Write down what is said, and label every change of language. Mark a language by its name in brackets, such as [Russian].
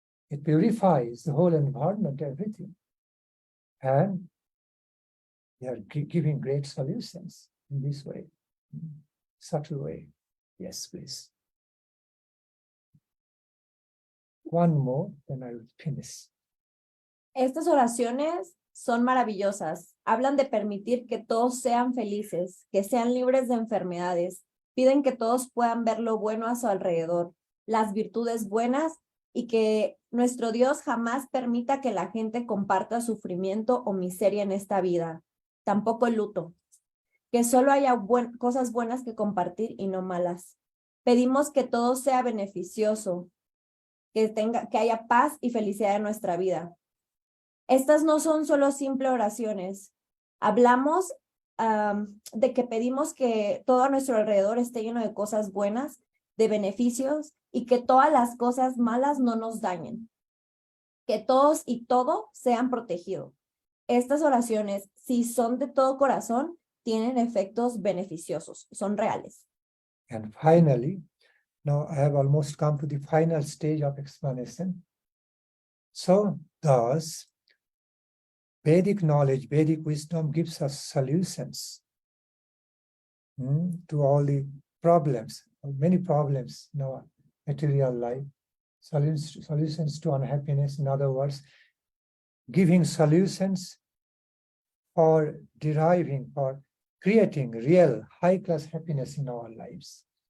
[English] It purifies the whole environment, everything. And they are giving great solutions in this way, subtle way. Yes, please. One more, then I will finish. [Spanish] Estas oraciones son maravillosas. Hablan de permitir que todos sean felices, que sean libres de enfermedades. Piden que todos puedan ver lo bueno a su alrededor, las virtudes buenas, y que nuestro Dios jamás permita que la gente comparta sufrimiento o miseria en esta vida, tampoco el luto. Que solo haya cosas buenas que compartir y no malas. Pedimos que todo sea beneficioso, que haya paz y felicidad en nuestra vida. Estas no son solo simples oraciones. Hablamos de que pedimos que todo a nuestro alrededor esté lleno de cosas buenas, de beneficios, y que todas las cosas malas no nos dañen. Que todos y todo sean protegidos. Estas oraciones, si son de todo corazón, tienen efectos beneficiosos, son reales. [English] And finally, now I have almost come to the final stage of explanation. So, thus, Vedic knowledge, Vedic wisdom gives us solutions to all the problems, many problems in our material life, solutions to unhappiness, in other words, giving solutions for deriving, for creating real high-class happiness in our lives.